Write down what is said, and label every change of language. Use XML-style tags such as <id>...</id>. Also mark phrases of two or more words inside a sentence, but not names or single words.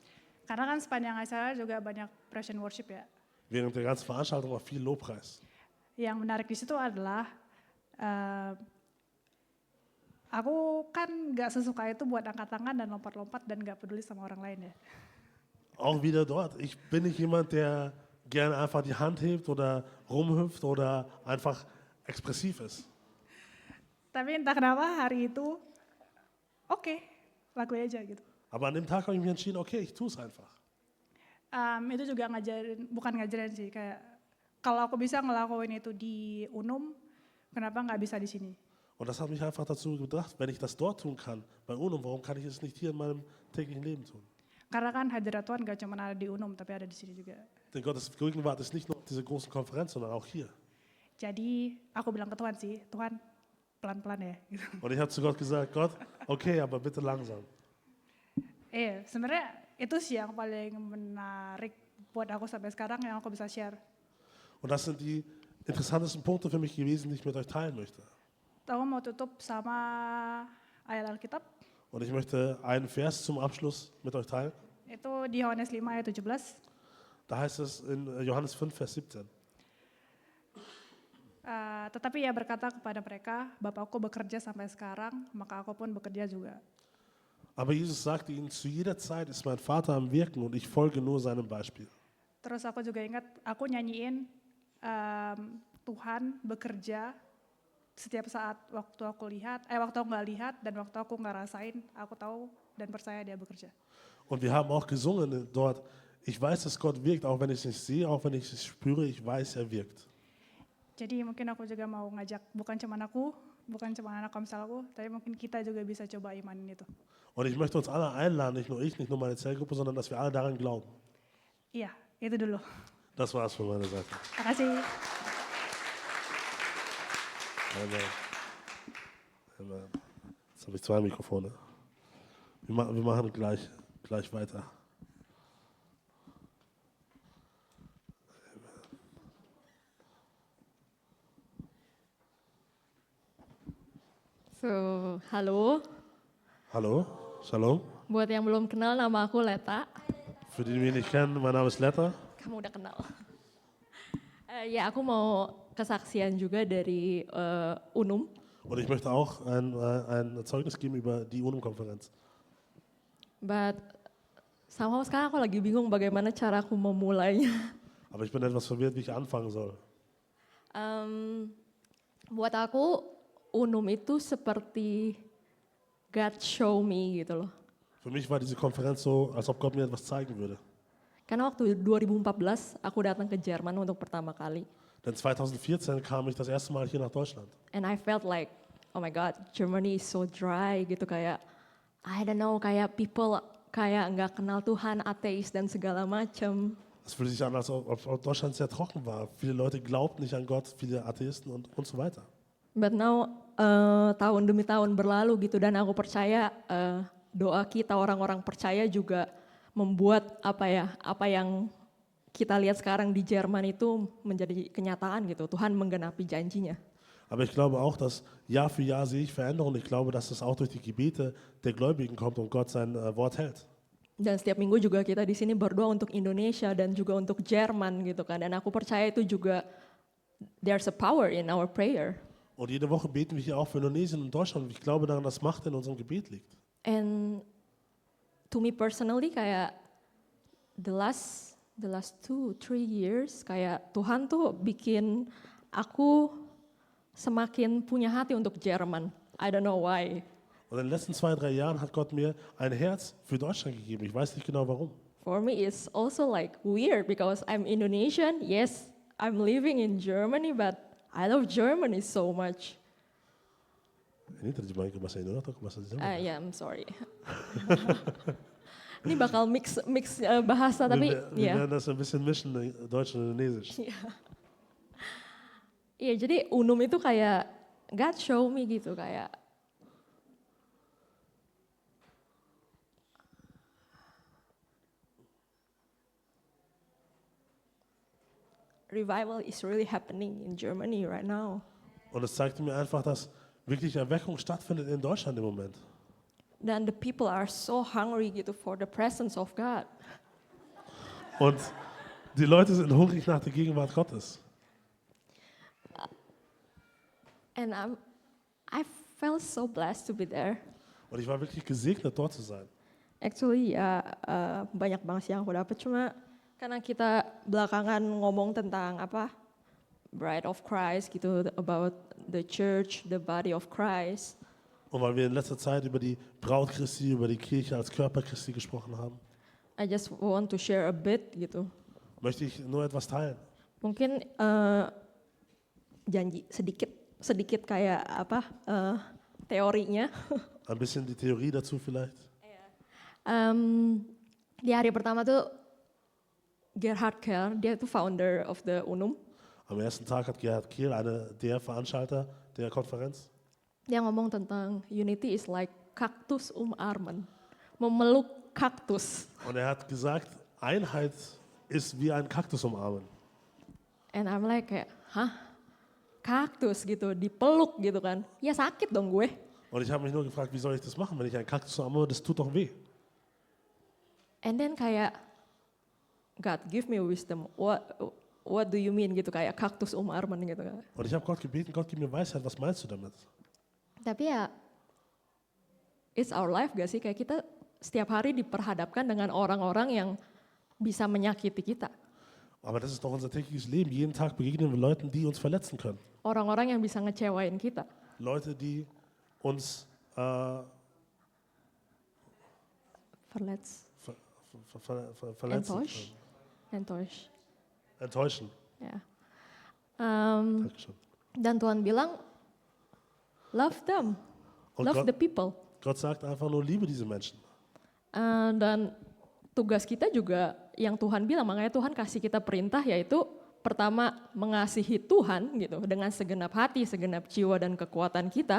<id>Karena kan sepanjang acara juga banyak</id> <en>praise and worship</en> <id>ya.</id> <de>Während der ganzen Veranstaltung war viel Lobpreis.</de> <id>Yang menarik di situ adalah aku kan nggak sesuka itu buat angkat tangan dan lompat-lompat dan nggak peduli sama orang lain ya.</id> <de>Auch wieder dort. Ich bin nicht jemand, der gerne einfach die Hand hebt oder rumhüpft oder einfach expressiv ist.</de> <id>Tapi entah kenapa hari itu oke, lakuin aja gitu.</id> <de>Aber an dem Tag habe ich mich entschieden, okay, ich tue es einfach.</de> <id>Itu juga bukan ngajarin sih, kayak kalau aku bisa ngelakuin itu di UNUM, kenapa nggak bisa di sini?</id> <de>Und das hat mich einfach dazu gebracht, wenn ich das dort tun kann, bei UNUM, warum kann ich es nicht hier in meinem täglichen Leben tun?</de> <id>Karena kan hadirat Tuhan gak cuma ada di UNUM, tapi ada di sini juga.</id> <de>Denn Gottes Gegenwart ist nicht nur auf dieser großen Konferenz, sondern auch hier.</de> <id>Jadi aku bilang ke Tuhan sih, Tuhan pelan-pelan ya. Gitu.</id> <de>Und ich habe zu Gott gesagt, Gott, okay, aber bitte langsam.</de> <id>Sebenarnya itu sih yang paling menarik buat aku sampai sekarang yang aku bisa share.</id> <de>Und das sind die interessantesten Punkte für mich gewesen, die ich mit euch teilen möchte.</de> <id>Aku mau tutup sama ayat Alkitab,</id> <de>Und ich möchte einen Vers zum Abschluss mit euch teilen.</de> <id>itu di Yohanes 5 ayat 17.</id> <de>Da heißt es in Johannes 5, Vers 17.</de> <id>Tetapi ia berkata kepada mereka, Bapakku bekerja sampai sekarang, maka aku pun bekerja juga.</id> <de>Aber Jesus sagte ihnen, zu jeder Zeit ist mein Vater am Wirken und ich folge nur seinem Beispiel.</de> <id>Terus aku juga ingat, aku nyanyiin Tuhan bekerja setiap saat waktu aku nggak lihat dan waktu aku nggak rasain, aku tahu dan percaya dia bekerja.</id> <de>Und wir haben auch gesungen dort, ich weiß, dass Gott wirkt, auch wenn ich es nicht sehe, auch wenn ich es spüre, ich weiß, er wirkt.</de> <id>Jadi mungkin aku juga mau ngajak, bukan cuma aku, bukan cuma anak komselku, tapi mungkin kita juga bisa coba imanin itu.</id> <de>Und ich möchte uns alle einladen, nicht nur ich, nicht nur meine Zellgruppe, sondern dass wir alle daran glauben.</de> <id>Iya, itu dulu.</id> <de>Das war's von meiner Seite.</de> <id>Makasih. Amen. Amen.</id> <de>Jetzt habe ich 2 Mikrofone. Wir machen gleich weiter.</de> <id>So, halo.</id> <de>Hallo, Shalom.</de> <id>Buat yang belum kenal, nama aku Leta.</id> <de>Für die, die mich nicht kennen, mein Name ist Letta.</de> <id>Kamu udah kenal. Ya, aku mau kesaksian juga dari UNUM.</id> <de>Und ich möchte auch ein Zeugnis geben über die UNUM-Konferenz.</de> <en>But somehow</en> <id>sekarang aku lagi bingung bagaimana cara aku memulainya.</id> <de>Aber ich bin etwas verwirrt, wie ich anfangen soll.</de> <id>Buat aku, UNUM itu seperti</id> <en>God show me</en> <id>gitu loh.</id> <de>Für mich war diese Konferenz so, als ob Gott mir etwas zeigen würde.</de> <id>Karena waktu 2014 aku datang ke Jerman untuk pertama kali.</id> <de>Denn 2014 kam ich das erste Mal hier nach Deutschland.</de> <en>And I felt like, oh my God, Germany is so dry</en> <id>gitu, kayak,</id> <en>I don't know,</en> <id>kayak people kayak nggak kenal Tuhan, ateis dan segala macam.</id> <de>Es fühlte sich an, als ob Deutschland sehr trocken war. Viele Leute glaubten nicht an Gott, viele Atheisten und so weiter.</de> <en>But now</en> <id>tahun demi tahun berlalu gitu, dan aku percaya doa kita orang-orang percaya juga membuat apa yang kita lihat sekarang di Jerman itu menjadi kenyataan gitu. Tuhan menggenapi janjinya.</id> <de>Aber ich glaube auch, dass Jahr für Jahr sehe ich Veränderungen. Ich glaube, dass es auch durch die Gebete der Gläubigen kommt und Gott sein Wort hält.</de> <id>Dan setiap minggu juga kita di sini berdoa untuk Indonesia dan juga untuk Jerman gitu kan. Dan aku percaya itu juga</id> <en>there's a power in our prayer.</en> <de>Und jede Woche beten wir hier auch für Indonesien und Deutschland. Und ich glaube daran, dass Macht in unserem Gebet liegt.</de> <en>And to me personally, kayak the last 2-3 years,</en> <id>kayak Tuhan tuh bikin aku semakin punya hati untuk Jerman.</id> <en>I don't know why.</en> <de>Und in den letzten 2-3 Jahren hat Gott mir ein Herz für Deutschland gegeben. Ich weiß nicht genau warum.</de> <en>For me, it's also like weird because I'm Indonesian. Yes, I'm living in Germany, but I love Germany so much.</en> <id>Ini terjemahan ke bahasa Indonesia atau ke bahasa Jerman?</id> <en>Yeah, I'm sorry.</en> <id>Ini bakal mix bahasa, tapi</id> <de>Wir</de> <id>ya.</id> <de>werden das ein bisschen mischen, Deutsch und Indonesisch.</de> <id>Iya, jadi UNUM itu kayak</id> <en>God show me</en> <id>gitu, kayak</id> <en>revival is really happening in Germany right now.</en> <de>Und es zeigte mir einfach, dass wirklich Erweckung stattfindet in Deutschland im Moment.</de> <en>Dan the people are so hungry gitu for the presence of God.</en> <de>Und die Leute sind hungrig nach der Gegenwart Gottes.</de> <en>And I felt so blessed to be there.</en> <de>Und ich war wirklich gesegnet, dort zu sein.</de> <id>Actually ya banyak banget sih yang aku dapat, cuma karena kita belakangan ngomong tentang</id> <en>Bride of Christ</en> <id>gitu,</id> <en>about the church, the body of Christ.</en> <de>Und weil wir in letzter Zeit über die Braut Christi, über die Kirche als Körper Christi gesprochen haben,</de> <en>I just want to share a bit gitu.</en> <de>möchte ich nur etwas teilen.</de> <id>Mungkin janji sedikit sedikit kayak teorinya.</id> <de>Ein bisschen die Theorie dazu vielleicht.</de> <id>Di hari pertama tuh Gerhard Kerr, dia tuh</id> <en>founder of the UNUM.</en> <de>Am ersten Tag hat Gerhard Kiel, der Veranstalter der Konferenz,</de> <id>Dia ngomong tentang</id> <en>unity is like</en> <de>kaktus umarmen,</de> <id>memeluk kaktus.</id> <de>und er hat gesagt, Einheit ist wie ein Kaktus umarmen.</de> <en>And I'm like kayak, hah?</en> <id>Kaktus gitu, dipeluk gitu kan. Ya sakit dong gue.</id> <de>Und ich habe mich nur gefragt, wie soll ich das machen, wenn ich einen Kaktus umarme, das tut doch weh.</de> <en>And then kayak, God give me wisdom, what do you mean</en> <id>gitu, kayak</id> <de>kaktus umarmen</de> <id>gitu kan.</id> <de>Und ich habe Gott gebeten, Gott gib mir Weisheit, was meinst du damit?</de> <id>Tapi ya,</id> <en>it's our life</en> <id>gak sih? Kayak kita setiap hari diperhadapkan dengan orang-orang yang bisa menyakiti kita.</id> <de>Aber das ist doch unser tägliches Leben. Jeden Tag begegnen wir Leuten, die uns verletzen können.</de> <id>Orang-orang yang bisa ngecewain kita.</id> <de>Leute, die uns Verletz, verletzen enttäusch, enttäusch. enttäuschen.</de> <id>Ya.</id> <de>Dankeschön.</de> <id>Dan Tuhan bilang,</id> <en>love them,</en> <de>Und</de> <en>love the</en> <de>Gott,</de> <en>people.</en> <de>Gott sagt einfach nur, liebe diese Menschen.</de> <id>Dan tugas kita juga yang Tuhan bilang, makanya Tuhan kasih kita perintah yaitu pertama mengasihi Tuhan gitu dengan segenap hati, segenap jiwa dan kekuatan kita.</id>